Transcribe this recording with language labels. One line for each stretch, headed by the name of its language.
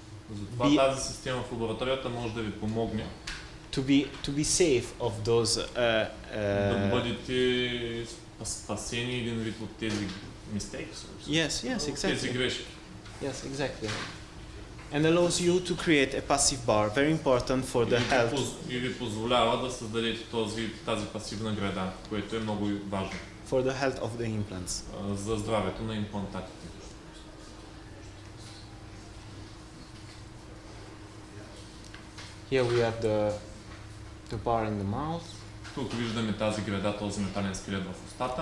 Bulgarian: Затова тази система в лабораторията може да ви помогне
English: to be safe of those
Bulgarian: да бъдете спасени един вид от тези mistakes.
English: yes,
Bulgarian: От тези
English: exactly.
Bulgarian: грешки.
English: Yes, exactly. And allows you to create a passive bar, very important for the health.
Bulgarian: И ви позволява да създадете тази пасивна града, което е много важно
English: For the health of the implants.
Bulgarian: за здравето на имплантатите.
English: Here we have the bar in the mouth.
Bulgarian: Тук виждаме тази града, този метален скелет в устата.